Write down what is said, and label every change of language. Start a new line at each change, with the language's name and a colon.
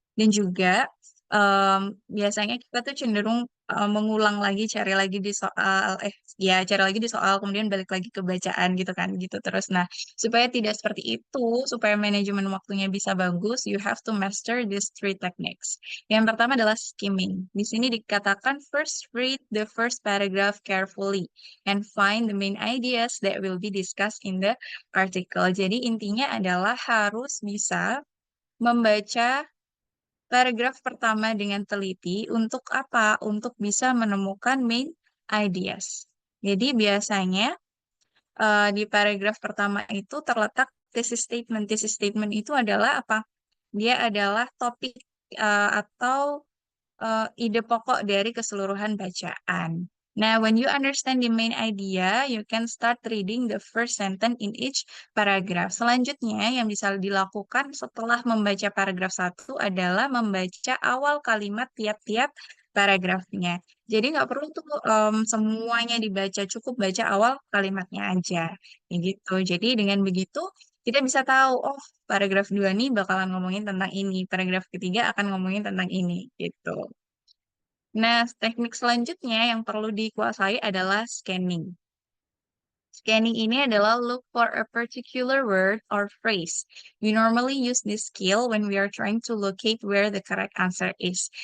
Indonesian: Dan juga biasanya kita tuh cenderung mengulang lagi, cari lagi di soal, cari lagi di soal, kemudian balik lagi ke bacaan gitu kan, gitu terus. Nah, supaya tidak seperti itu, supaya manajemen waktunya bisa bagus,
English: you have to master these 3 techniques.
Indonesian: Yang pertama adalah skimming. Di sini dikatakan
English: first read the first paragraph carefully and find the main ideas that will be discussed in the article.
Indonesian: Jadi intinya adalah harus bisa membaca paragraf pertama dengan teliti untuk apa? Untuk bisa menemukan main ideas. Jadi biasanya di paragraf pertama itu terletak thesis statement. Thesis statement itu adalah apa? Dia adalah topik atau ide pokok dari keseluruhan bacaan.
English: Nah, when you understand the main idea, you can start reading the first sentence in each paragraph.
Indonesian: Selanjutnya, yang bisa dilakukan setelah membaca paragraf 1 adalah membaca awal kalimat tiap-tiap paragrafnya. Jadi nggak perlu tuh semuanya dibaca, cukup baca awal kalimatnya aja. Ya gitu. Jadi dengan begitu, kita bisa tahu, oh paragraf 2 nih bakalan ngomongin tentang ini, paragraf ketiga akan ngomongin tentang ini, gitu. Nah, teknik selanjutnya yang perlu dikuasai adalah scanning.
English: Scanning
Indonesian: ini adalah
English: look for a particular word or phrase. We normally use this skill when we are trying to locate where the correct answer is.